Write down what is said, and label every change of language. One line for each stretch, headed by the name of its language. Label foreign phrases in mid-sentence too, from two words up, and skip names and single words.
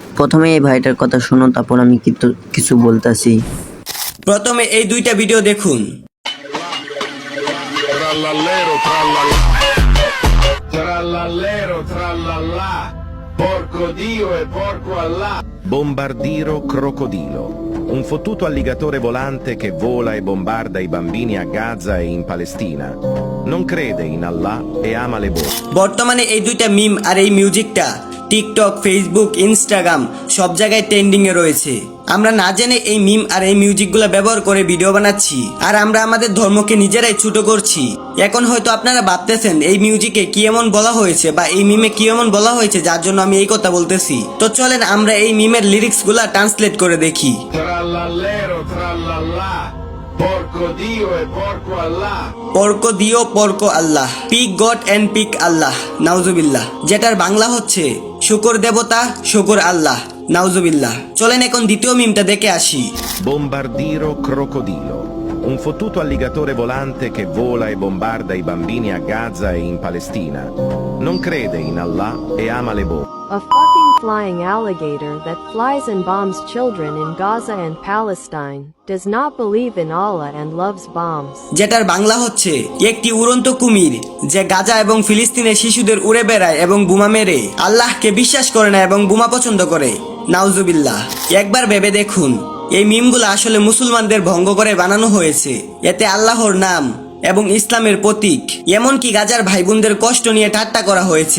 Bangla: প্রথমে এই ভাইটার কথা শুনো, তারপর আমি কিছু বলতাছি। প্রথমে এই দুইটা ভিডিও দেখুন।
Italian: Trallallero, trallallà. Trallallero, trallallà. Porco Dio e porco Allah. Bombardiro crocodilo, un fottuto alligatore volante che vola e bombarda i bambini a Gaza e in Palestina. Non crede in Allah e ama le botte.
Bangla: বর্তমানে এই দুইটা মিম আর এই মিউজিকটা টিকটক, ফেসবুক, ইনস্টাগ্রাম সব জায়গায় ট্রেন্ডিং এ রয়েছে। আমরা না জেনে এই মিম আর এই মিউজিকগুলো ব্যবহার করে ভিডিও বানাচ্ছি, আর আমরা আমাদের ধর্মকে নিজেরাই ছোট করছি। এখন হয়তো আপনারা ভাবতেছেন এই মিউজিকে কি এমন বলা হয়েছে বা এই মিমে কি এমন বলা হয়েছে যার জন্য আমি এই কথা বলতেছি। তো চলেন আমরা এই মিমের লিরিক্সগুলা ট্রান্সলেট করে দেখি।
Italian: Trallallero, trallallà. Porco Dio e porco Allah. Porco Dio porco Allah,
English: pig God and pig Allah, নাউজুবিল্লাহ।
Bangla: যেটার বাংলা হচ্ছে শুকর দেবতা, শুকর আল্লাহ, নাউজুবিল্লাহ। চলেন এখন দ্বিতীয় মিমটা দেখে আসি।
Italian: Bombardiro crocodilo, un fottuto alligatore volante che vola e bombarda i bambini a Gaza e in Palestina. Non crede in Allah e ama le botte.
English: A fucking flying alligator that flies and bombs children in Gaza and Palestine, does not believe in Allah and loves bombs.
Bangla: যেটার বাংলা হচ্ছে একটি উড়ন্ত কুমির যে গাজা এবং ফিলিস্তিনের শিশুদের উড়ে বেড়ায় এবং বোমা মেরে আল্লাহকে বিশ্বাস করে না এবং বোমা পছন্দ করে, নাউজুবিল্লাহ। একবার ভেবে দেখুন, এই মিমগুলো আসলে মুসলমানদের ভঙ্গ করে বানানো হয়েছে। এতে আল্লাহর নাম এবং ইসলামের প্রতীক, এমনকি গাজার ভাই বোনদের কষ্ট নিয়ে ঠাট্টা করা হয়েছে।